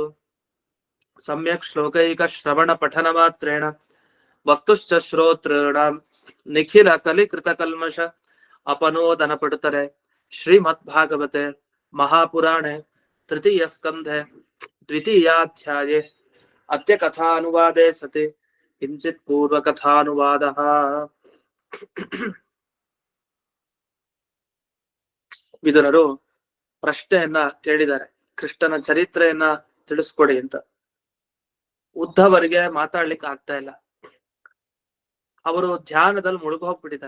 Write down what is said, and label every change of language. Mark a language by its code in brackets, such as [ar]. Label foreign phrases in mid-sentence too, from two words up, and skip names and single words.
[sa] सम्यक् श्लोकैकश्रवणपठनमात्रेण वक्तुश्च श्रोतॄणां निखिल कलिकृतकल्मष अपनोदनपटुतरे श्रीमद्भागवते महापुराणे तृतीयस्कन्धे द्वितीयाध्याये अद्य कथानुवादे सति किञ्चित् पूर्वकथानुवादः। [kn] ವಿದುರರು ಪ್ರಶ್ನೆಯನ್ನ ಕೇಳಿದ್ದಾರೆ, ಕೃಷ್ಣನ ಚರಿತ್ರೆಯನ್ನ ತಿಳಿಸ್ಕೊಡಿ ಅಂತ. ಉದ್ಧವರಿಗೆ ಮಾತಾಡ್ಲಿಕ್ಕೆ ಆಗ್ತಾ ಇಲ್ಲ. ಅವರು ಧ್ಯಾನದಲ್ಲಿ ಮುಳುಗೋಗ್ಬಿಟ್ಟಿದ್ದಾರೆ.